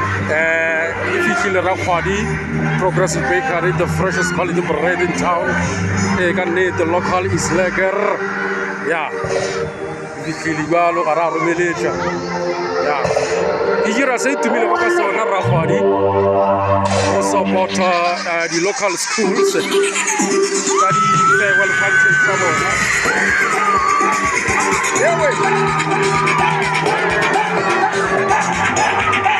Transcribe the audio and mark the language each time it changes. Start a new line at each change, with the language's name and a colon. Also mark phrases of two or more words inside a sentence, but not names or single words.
English: fihlile Rakgwadi Progressive Bakery, the freshest quality bread in town. The local is lager. Yeah.
Northern Sotho: Fihlile jwalo ga ra romeletša. Yeah. Ke dira se tumile go ka sona Rakgwadi go
English: support the local schools
Northern Sotho: ka di
English: farewell functions
Northern Sotho: tsa bona.
English: Yeah, wait.